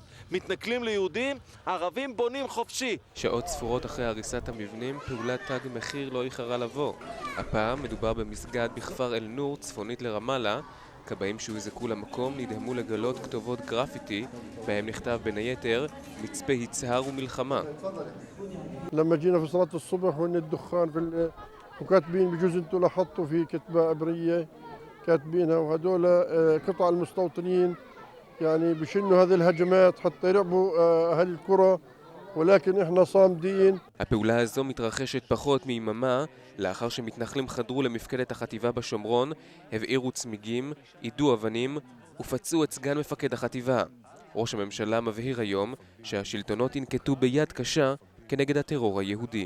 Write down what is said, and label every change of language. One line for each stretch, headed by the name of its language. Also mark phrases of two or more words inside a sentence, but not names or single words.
Hebrew: מתנכלים ליהודים, ערבים בונים חופשי. שעות ספורות אחרי הריסת המבנים, פעולת תג מחיר לא איחרה לבוא. הפעם מדובר במסגד בכפר אל נור, צפונית לרמאללה. כבאים שהוזעקו למקום נדהמו לגלות כתובות גרפיטי, בהם נכתב בין היתר מצפה יצהר ומלחמה.
Arabic: لما جينا في صلاة الصبح وإن الدخان وكاتبين بجوز انتوا لاحظتوا في كتبة عبرية كاتبينها وهدول قطع المستوطنين يعني بشنوا هذه الهجمات حتى يرعبوا أهل القرى ولكن إحنا صامدين.
Hebrew: הפעולה הזו מתרחשת פחות מיממה לאחר שמתנחלים חדרו למפקדת החטיבה בשומרון, הבעירו צמיגים, עידו אבנים ופצעו את סגן מפקד החטיבה. ראש הממשלה מבהיר היום שהשלטונות ינקטו ביד קשה כנגד הטרור היהודי.